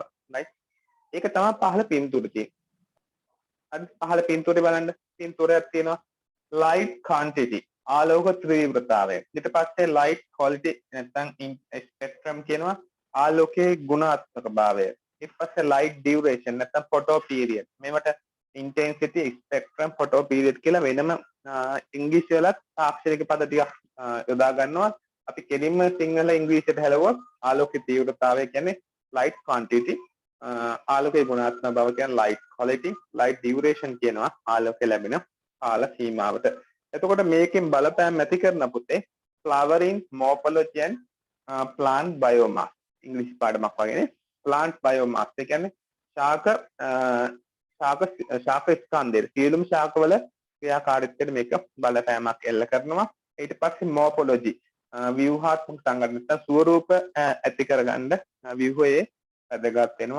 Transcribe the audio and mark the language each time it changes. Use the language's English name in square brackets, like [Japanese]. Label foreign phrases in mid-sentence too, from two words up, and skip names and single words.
[Sinhala] right? ඒක තමයි පහළ පින්තූරේ තියෙන්නේ. හරි පහළ පින්තූරේ බලන්න. පින්තූරයක් තියෙනවා [English] light quantity [Sinhala] ආලෝක තීව්‍රතාවය. ඊට පස්සේ [English] light quality [Sinhala] නැත්නම් spectrum කියනවා ආලෝකයේ ගුණාත්මක භාවය. ඊට පස්සේ [English] light duration [Sinhala] නැත්නම් [English] photo period. [Sinhala] මේවට [English] intensity, spectrum, photo period [Sinhala] කියලා වෙනම ඉංග්‍රීසි වලත් තාක්ෂණික පද ටිකක් යොදා ගන්නවා. අපි කෙලින්ම සිංහල ඉංග්‍රීසියට හැලුවොත් ආලෝකයේ තීව්‍රතාවය කියන්නේ [English] light quantity, [Sinhala] ආලෝකයේ ගුණාත්මක බව කියන්නේ [English] light quality, light duration [Sinhala] කියනවා ආලෝකය ලැබෙන කාල සීමාවට. එතකොට මේකෙන් බලපෑම් ඇති කරන පුතේ [English] flowering morphology and plant biomass [Sinhala] ඉංග්‍රීසි පාඩමක් වගේනේ. [English] plant biomass [Sinhala] ඒ කියන්නේ ශාක ස්කන්ධය සියලුම ශාකවල ක්‍රියාකාරීත්වයට මේක බලපෑමක් එල්ල කරනවා. ඊට පස්සේ morphology ව්‍යුහාත්මක සංගঠන ස්වරූප ඇති කරගන්න ව්‍යුහයේ වැදගත් වෙනවා.